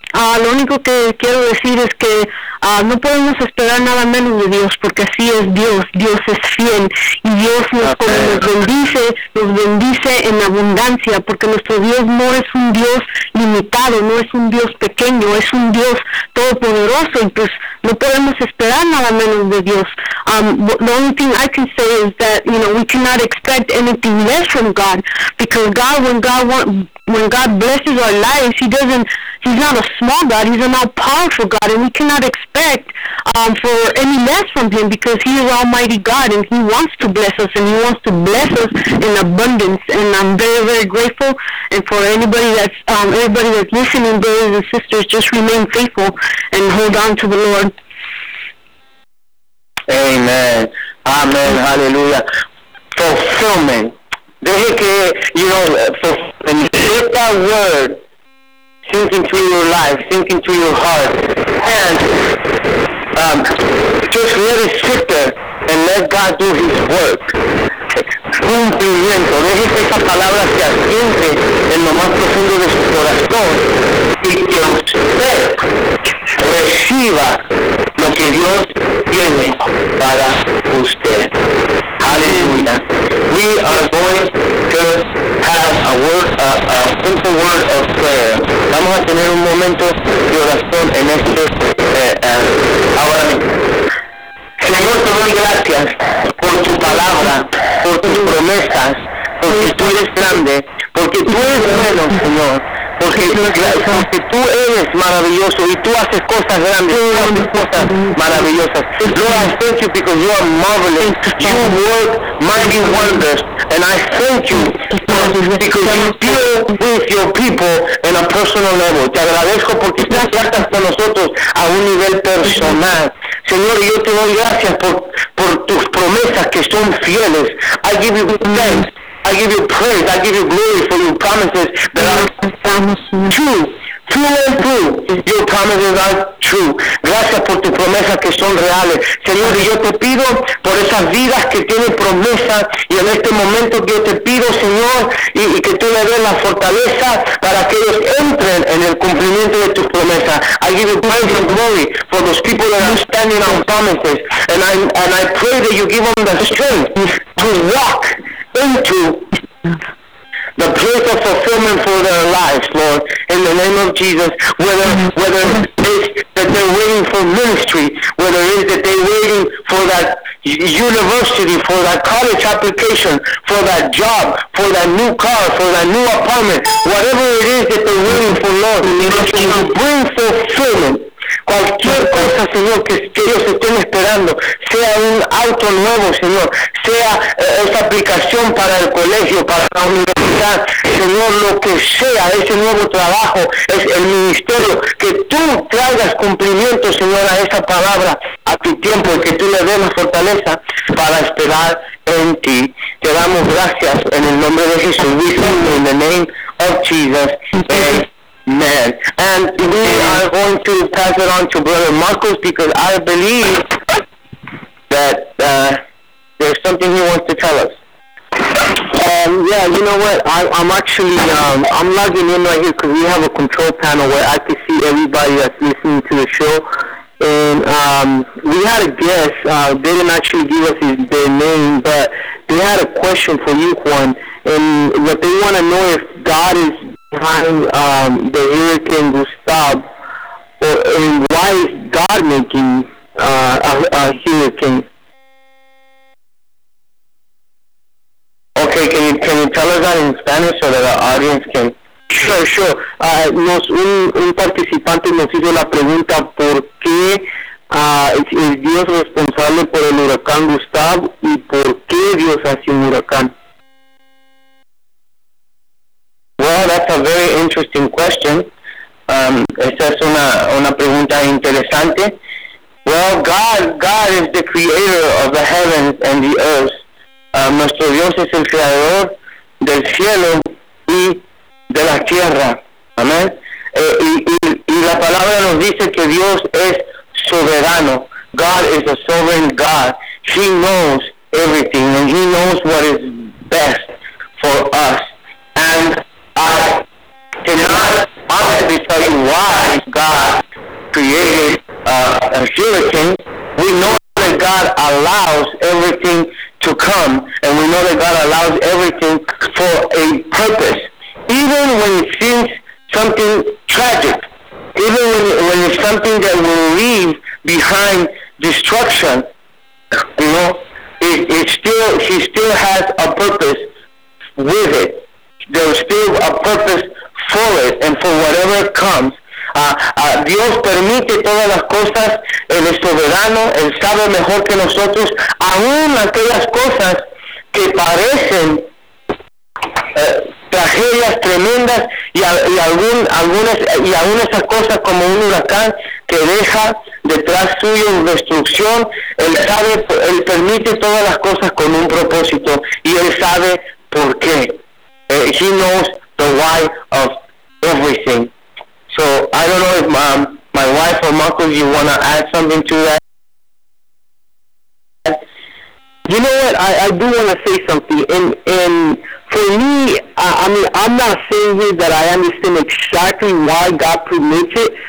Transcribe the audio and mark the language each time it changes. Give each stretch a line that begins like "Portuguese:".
English: Well,
Spanish: lo único que quiero decir es que no podemos esperar nada menos de Dios, porque así es Dios. Dios es fiel. Y Dios nos bendice en abundancia, porque nuestro Dios no es un Dios limitado, no es un Dios pequeño, es un Dios todopoderoso. Y pues no podemos esperar nada menos de Dios.
English: The only thing I can say is that, you know, we cannot expect anything less from God, because God, when God blesses our lives, He's not a small God, He's an all-powerful God, and we cannot expect for any less from Him, because He is Almighty God, and He wants to bless us, and He wants to bless us in abundance. And I'm very, very grateful, and for everybody that's listening, brothers and sisters, just remain faithful and hold on to the Lord. Amen. Amen. Hallelujah. Fulfillment.
Spanish: Deje que,
English: you know, get that word sink into your life, sink into your heart, and just let it sit there and let God do His work.
Spanish: Cumplimiento. Deje que esa palabra se asiente en lo más profundo de su corazón y que usted reciba lo que Dios tiene para usted. Hallelujah.
English: We are going to have a simple word of prayer.
Spanish: Vamos a tener un momento de oración en este ahora mismo. Señor, te doy gracias por tu palabra, por tus promesas, porque tú eres grande, porque tú eres bueno, Señor. Porque tú eres maravilloso y tú haces cosas grandes, tú haces cosas maravillosas.
English: Lord, I thank you because you are marvelous. You work mighty wonders. And I thank you because you deal with your people in a personal level.
Spanish: Te agradezco porque tú tratas con nosotros a un nivel personal. Señor, yo te doy gracias por tus promesas que son fieles.
English: I give you thanks. I give you praise, I give you glory for your promises that are true, true and true. Your promises are true.
Spanish: Gracias por tus promesas que son reales. Señor, yo te pido por esas vidas que tienen promesas, y en este momento yo te pido, Señor, y que tú le des la fortaleza para que ellos entren en el cumplimiento de tus promesas.
English: I give you praise and glory for those people that are standing on promises. And I pray that you give them the strength to walk into the place of fulfillment for their lives, Lord, in the name of Jesus. Whether it's that they're waiting for ministry, whether it's that they're waiting for that university, for that college application, for that job, for that new car, for that new apartment, whatever it is that they're waiting for, Lord, you bring fulfillment.
Spanish: cualquier cosa, Señor, que ellos estén esperando, sea un auto nuevo, Señor, sea esa aplicación para el colegio, para la universidad, Señor, lo que sea, ese nuevo trabajo, es el ministerio, que tú traigas cumplimiento, Señor, a esa palabra, a tu tiempo, y que tú le des la fortaleza para esperar en ti. Te damos gracias en el nombre de Jesús.
English: We thank you in the name of Jesus. Amen. Man, and we are going to pass it on to Brother Marcos because I believe that there's something he wants to tell us. Yeah, you know what? I'm actually I'm logging in right here because we have a control panel where I can see everybody that's listening to the show. And we had a guest. They didn't actually give us their name, but they had a question for you, Juan, and what they want to know if God is behind the hurricane Gustav, and why is God making a hurricane? Okay, can you tell us that in Spanish so that our audience can? Sure.
Spanish: Un participante nos hizo la pregunta por qué es Dios responsable por el huracán Gustav y por qué Dios hace un huracán.
English: Well, that's a very interesting question.
Spanish: Esta es una pregunta interesante.
English: Well, God is the creator of the heavens and the earth.
Spanish: Nuestro Dios es el creador del cielo y de la tierra. Amén. Y la palabra nos dice que Dios es soberano.
English: God is a sovereign God. He knows everything and he knows what is best for us. And I cannot honestly tell you why God created a hurricane. We know that God allows everything to come, and we know that God allows everything for a purpose. Even when it seems something tragic, even when it's something that will leave behind destruction, you know, he still has a purpose with it. There's still a purpose for it and for whatever comes.
Spanish: Dios permite todas las cosas, Él es soberano, Él sabe mejor que nosotros, aún aquellas cosas que parecen tragedias tremendas y aún esas cosas como un huracán que deja detrás suyo destrucción, Él sabe, Él permite todas las cosas con un propósito y Él sabe por qué.
English: He knows the why of everything. So I don't know if my wife or Marcus, you want to add something to that? You know what? I do want to say something. And for me, I mean, I'm not saying here that I understand exactly why God permits it.